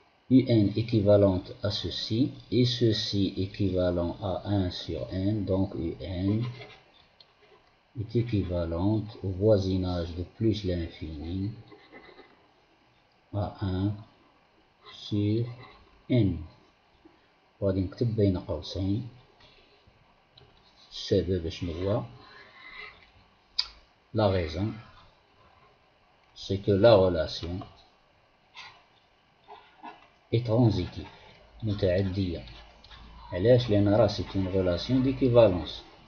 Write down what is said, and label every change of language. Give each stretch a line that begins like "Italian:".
French: Un équivalente à ceci et ceci équivalent à 1 sur n, donc un est équivalente au voisinage de plus l'infini à 1 sur n.
Arabic: وغادي نكتب بين قوسين السبب شنو.
French: La raison, c'est que la relation est transitive, متعدية.
Arabic: علاش؟ لأن راه
French: c'est une relation d'équivalence.